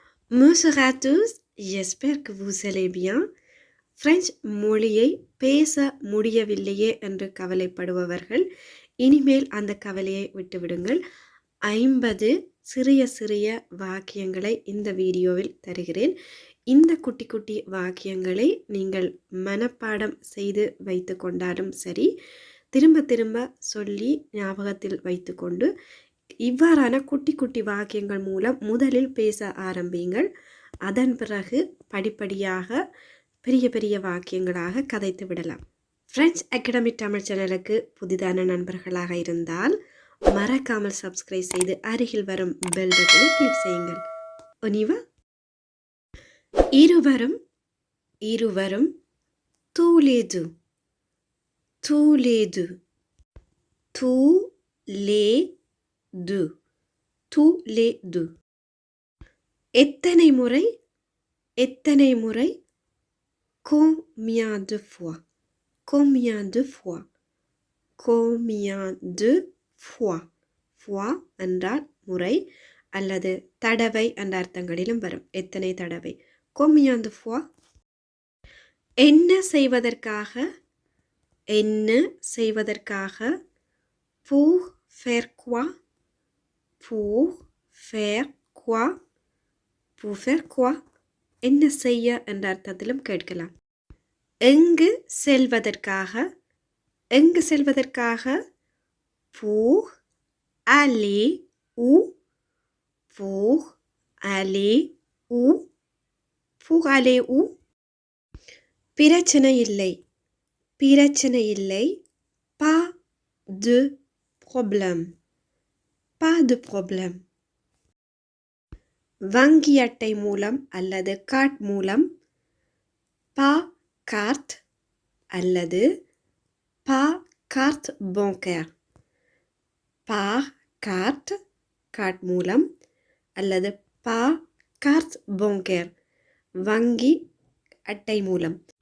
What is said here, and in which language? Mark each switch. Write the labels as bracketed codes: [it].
[fr] Bonjour à tous, j'espère que vous allez bien. [ta] French மொழியை பேச முடியவில்லையே என்று கவலைப்படுபவர்கள் இனிமேல் அந்த கவலையை விட்டுவிடுங்கள். 50 சிறிய சிறிய வாக்கியங்களை இந்த வீடியோவில் தருகிறேன். இந்த குட்டி குட்டி வாக்கியங்களை நீங்கள் மனப்பாடம் செய்து வைத்து கொண்டாலும் சரி, திரும்ப திரும்ப சொல்லி ஞாபகத்தில் வைத்துக்கொண்டு இவ்வாறான குட்டி குட்டி வாக்கியங்கள் மூலம் முதலில் பேச ஆரம்பியுங்கள். அதன் பிறகு படிப்படியாக பெரிய பெரிய வாக்கியங்களாக கதைத்து விடலாம். ஃப்ரெஞ்ச் அகாடமி தமிழ் சேனலுக்கு புதிதான நண்பர்களாக இருந்தால் மறக்காமல் சப்ஸ்கிரைப் செய்து அருகில் வரும் பெல் பட்டனை கிளிக் செய்யுங்கள். ஒனிவா இருவரும் இருவரும் [fr] tous les deux tous les deux tous les deux tous les deux [ta] எத்தனை முறை எத்தனை முறை [fr] combien de fois combien de fois combien de fois fois [ta] என்றால் முறை அல்லது தடவை என்ற அர்த்தங்களிலும் வரும். எத்தனை தடவை [fr] combien de fois. [ta] என்ன செய்வதற்காக என்ன செய்வதற்காக [fr] pour faire quoi pour faire quoi [ta] pour faire quoi என்ன செய்ய என்ற அர்த்தத்திலும் கேட்கலாம். எங்கு செல்வதற்காக எங்கு செல்வதற்காக [fr] pour aller où pour aller où pour aller où. [ta] பிரச்சனை இல்லை பிரச்சனை இல்லை [fr] pas de problème pas de problème. [ta] வங்கி அட்டை மூலம் அல்லது கார்ட் மூலம் pas carte அல்லது [fr] pas carte bancaire [ta] pas carte card மூலம் அல்லது pas carte bancaire வங்கி அட்டை மூலம்.